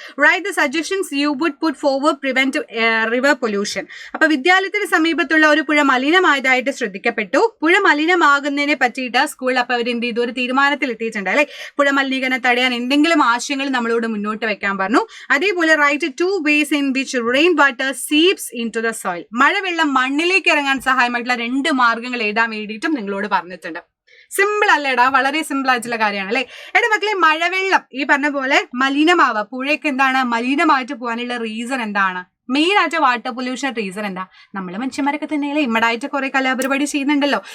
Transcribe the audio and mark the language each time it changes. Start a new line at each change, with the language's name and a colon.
English: Write the suggestions you would put forward prevent river pollution.
Malayalam: അപ്പൊ വിദ്യാലയത്തിന് സമീപത്തുള്ള ഒരു പുഴ മലിനമായതായിട്ട് ശ്രദ്ധിക്കപ്പെട്ടു. പുഴ മലിനമാകുന്നതിനെ പറ്റിയിട്ട് സ്കൂൾ അപ്പൊ അവർ എന്ത് ചെയ്തു, ഒരു തീരുമാനത്തിൽ എത്തിയിട്ടുണ്ട് അല്ലെ. പുഴ മലിനീകരണം തടയാൻ എന്തെങ്കിലും ആശയങ്ങൾ നമ്മളോട് മുന്നോട്ട് വെക്കാൻ പറഞ്ഞു.
English: അതേപോലെ write 2 ways in which rain water seeps into the soil.
Malayalam: മഴവെള്ളം മണ്ണിലേക്ക് ഇറങ്ങാൻ സഹായമായിട്ടുള്ള 2 മാർഗങ്ങൾ എഴുതാൻ വേണ്ടിയിട്ടും നിങ്ങളോട് പറഞ്ഞിട്ടുണ്ട്. സിമ്പിൾ അല്ലേടാ, വളരെ സിമ്പിൾ ആയിട്ടുള്ള കാര്യമാണ് അല്ലെ. എടാ മക്കളെ, മഴവെള്ളം ഈ പറഞ്ഞ പോലെ മലിനമാവുക, പുഴയ്ക്ക് എന്താണ് മലിനമായിട്ട് പോകാനുള്ള റീസൺ എന്താണ്? മെയിൻ ആയിട്ട് വാട്ടർ പൊല്യൂഷൻ റീസൺ എന്താ? നമ്മൾ മനുഷ്യന്മാരൊക്കെ തന്നെയല്ലേ ഇമ്മടായിട്ട് കുറെ കലാപരിപാടി ചെയ്യുന്നുണ്ടല്ലോ.